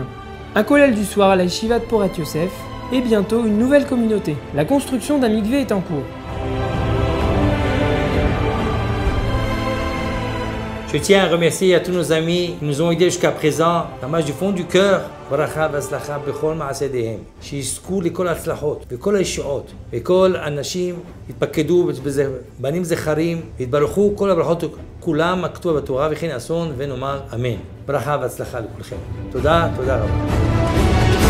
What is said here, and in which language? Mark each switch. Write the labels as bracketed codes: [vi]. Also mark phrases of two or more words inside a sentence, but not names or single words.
[fr] Un kollel du soir à la Yeshiva de Porat Yosef et bientôt une nouvelle communauté. La construction d'un mikvé est en cours. Je tiens à remercier à tous nos amis qui nous ont aidés jusqu'à présent, ממש du fond du cœur. [he] ברכה והצלחה בכל מעשיהם, שיזכו לכל ההצלחות וכל הישועות וכל אנשים יתפקדו בנים זכרים, יתברכו כל הברכות כולם הכתובה בתורה וכן אסון ונאמר אמן. ברכה והצלחה לכולכם. תודה רבה.